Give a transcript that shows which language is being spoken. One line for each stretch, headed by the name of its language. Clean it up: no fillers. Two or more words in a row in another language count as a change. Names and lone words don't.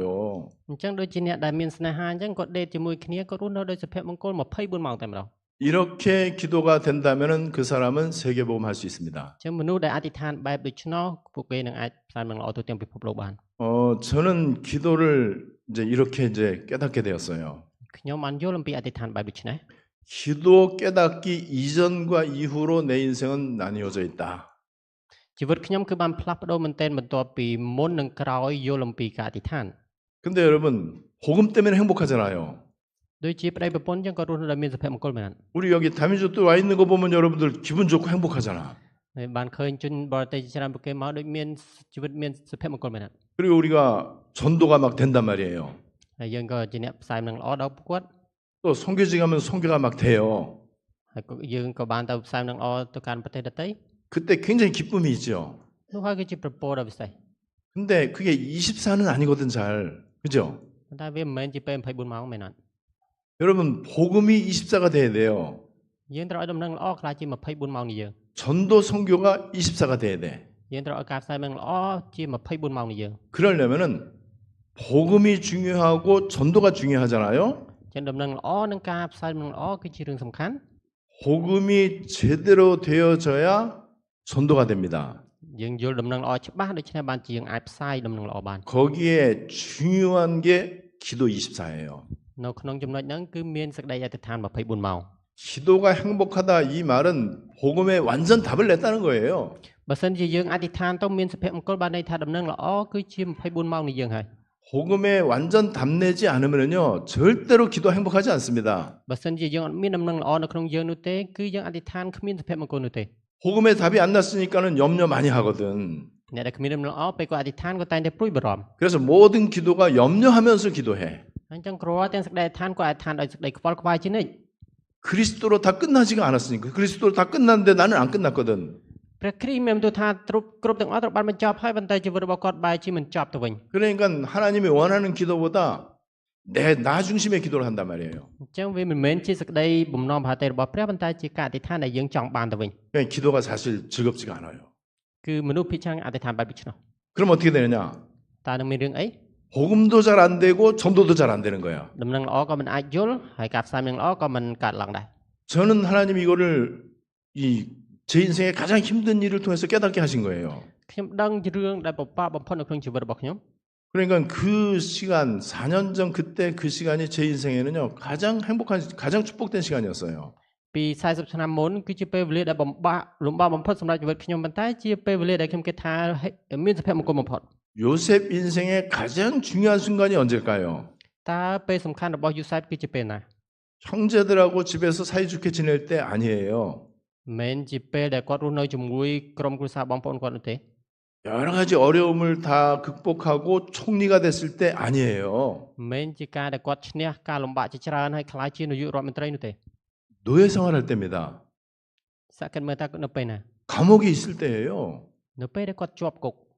Khmer: អញ្ចឹងដូចជាអ្នកដែលមានស្នេហាអញ្ចឹងគាត់ដេតជាមួយគ្នាគាត់រស់នៅដោយសុភមង្គល24ម៉ោងតែម្ដង
Korean: 이렇게 기도가 된다면은 그 사람은 세계복음 할 수 있습니다.
Khmer: អញ្ចឹងមនុស្សដែលអធិដ្ឋានបែបដូច្នោះពួកគេនឹងអាចផ្សាយមង្គលល្អទូទាំងពិភពលោកបាន
Korean: 저는 기도를 이제 이렇게 이제 깨닫게 되었어요.
Khmer: ខ្ញុំបានយល់អំពីអធិដ្ឋានបែបដូច្នេះ
Korean: 기도 깨닫기 이전과 이후로 내 인생은 나뉘어져 있다.
Khmer: ជីវិតខ្ញុំគឺបានផ្លាស់ប្ដូរមែនទែនបន្ទាប់ពីមុននិងក្រោយយល់អំពីការអធិដ្ឋាន
Korean: 근데 여러분 복음 때문에 행복하잖아요.
Khmer: ដូចជាប្តីប្រពន្ធអញ្ចឹងក៏រស់នៅដោយមានសុភមង្គលមែន
Korean: 우리 여기 다민족도 와 있는 거 보면 여러분들 기분 좋고 행복하잖아.
Khmer: ហើយបានឃើញជនបរទេសជាច្រើនពួកគេមកដូចមានជីវិតមានសុភមង្គលមែន
Korean: 그리고 우리가 전도가 막 된단 말이에요.
Khmer: ហើយយើងក៏ជាអ្នកផ្សាយមង្គលល្អដល់ពួកគាត់
Korean: 또 선교지 가면 선교가 막 돼요.
Khmer: ហើយក៏យើងក៏បានទៅផ្សាយមង្គលល្អទៅកាន់ប្រទេសដទៃ
Korean: 그때 굉장히 기쁨이 있죠.
Khmer: នោះហើយគឺជាប្រពោដ៏ពិសេស
Korean: 근데 그게 24는 아니거든 잘. 그죠?
Khmer: ប៉ុន្តែវាមិនមែនជាពេល24ម៉ោងមែនអត់
Korean: 여러분 복음이 24가 돼야 돼요.
Khmer: យើងត្រូវឲ្យដំណឹងល្អខ្លាចជា24ម៉ោងនេះយើង
Korean: 전도 선교가 24가 돼야 돼.
Khmer: យើងត្រូវឲ្យការផ្សាយមង្គលល្អជា24ម៉ោងនេះយើង
Korean: 그러려면은 복음이 중요하고 전도가 중요하잖아요.
Khmer: ចឹងដំណឹងល្អនិងការផ្សាយមង្គលល្អគឺជារឿងសំខាន់
Korean: 복음이 제대로 되어져야 전도가 됩니다.
Khmer: យើងយល់ដំណឹងល្អច្បាស់ដូច្នេះបានជាយើងអាចផ្សាយដំណឹងល្អបាន
Korean: 거기에 중요한 게 기도 24예요.
Khmer: នៅក្នុងចំណុចហ្នឹងគឺមានសេចក្តីអធិដ្ឋាន24ម៉ោង
Korean: 기도가 행복하다 이 말은 복음에 완전 답을 냈다는 거예요.
Khmer: បើសិនជាយើងអធិដ្ឋានទៅមានសុភមង្គលបានន័យថាដំណឹងល្អគឺជា24ម៉ោងនេះយើងហើយ
Korean: 복음에 완전 답내지 않으면요 절대로 기도 행복하지 않습니다.
Khmer: បើសិនជាយើងអត់មានដំណឹងល្អនៅក្នុងយើងនោះទេគឺយើងអធិដ្ឋានគ្មានសុភមង្គលនោះទេ
Korean: 복음에 답이 안 났으니까는 염려 많이 하거든.
Khmer: អ្នកដែលគ្មានដំណឹងល្អពេលគាត់អធិដ្ឋានគាត់តែងតែព្រួយបារម្ភ
Korean: 그래서 모든 기도가 염려하면서 기도해.
Khmer: អញ្ចឹងគ្រាន់ទាំងសេចក្តីអធិដ្ឋានគាត់អធិដ្ឋានដោយសេចក្តីខ្វល់ខ្វាយជានិច្ច
Korean: 그리스도로 다 끝나지가 않았으니까 그리스도로 다 끝났는데 나는 안 끝났거든.
Khmer: ព្រះគ្រីស្ទមានបន្ទូលថាគ្រប់ទាំងអស់ត្រូវបានបញ្ចប់ហើយប៉ុន្តែជីវិតរបស់គាត់បែរជាមិនចប់ទៅវិញ
Korean: 그러니까 하나님이 원하는 기도보다 나 중심의 기도를 한단 말이에요.
Khmer: អញ្ចឹងវាមិនមែនជាសេចក្តីបំណងប្រហែលរបស់ព្រះប៉ុន្តែជាការអធិដ្ឋានដែលយើងចង់បានទៅវិញ
Korean: 그러니까 기도가 사실 즐겁지가 않아요.
Khmer: គឺមនុស្សភាគច្រើនអធិដ្ឋានបែបដូច្នោះ
Korean: 그럼 어떻게 되느냐?
Khmer: តើនឹងមានរឿងអី
Korean: 복음도 잘 안 되고 전도도 잘 안 되는 거야.
Khmer: ដំណឹងល្អក៏មិនអាចយល់ហើយការផ្សាយដំណឹងល្អក៏មិនកើតឡើងដែរ
Korean: 저는 하나님 이거를 제 인생의 가장 힘든 일을 통해서 깨닫게 하신 거예요.
Khmer: ខ្ញុំដឹងជារឿងដែលពិបាកបំផុតនៅក្នុងជីវិតរបស់ខ្ញុំ
Korean: 그러니까 그 시간 4년 전 그때 그 시간이 제 인생에는요 가장 행복한 가장 축복된 시간이었어요.
Khmer: ពី40ឆ្នាំមុនគឺជាពេលវេលាដែលបំបាក់បំផុតសម្រាប់ជីវិតខ្ញុំប៉ុន្តែជាពេលវេលាដែលខ្ញុំគិតថាមានសុភមង្គលបំផុត
Korean: 요셉 인생의 가장 중요한 순간이 언제일까요?
Khmer: តើពេលសំខាន់របស់យូសែបគឺជាពេលណា
Korean: 형제들하고 집에서 사이좋게 지낼 때 아니에요.
Khmer: មិនជាពេលដែលគាត់រស់នៅជាមួយក្រុមគ្រួសារបងប្អូនគាត់នោះទេ
Korean: 여러 가지 어려움을 다 극복하고 총리가 됐을 때 아니에요.
Khmer: មិនជាការដែលគាត់ឈ្នះការលំបាកជាច្រើនហើយក្លាយជានាយករដ្ឋមន្ត្រីនោះទេ
Korean: 노예 생활할 때입니다.
Khmer: សក្តិមើលតើនៅពេលណា
Korean: 감옥에 있을 때예요.
Khmer: នៅពេលដែលគាត់ជាប់គុក